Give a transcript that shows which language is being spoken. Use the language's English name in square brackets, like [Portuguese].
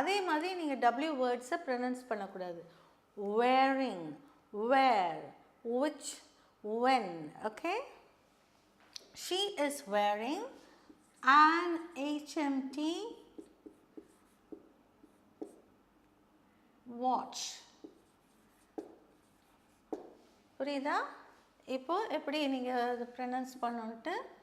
[Tamil] அதே மாதிரி நீங்கள் டபிள்யூ வேர்ட்ஸை ப்ரனன்ஸ் பண்ணக்கூடாது. [English] wearing, wear, which, when. Okay, she is wearing an HMT watch. [Tamil] புரியுதா? இப்போ எப்படி நீங்கள் அதை ப்ரனன்ஸ் பண்ணணுன்ட்டு.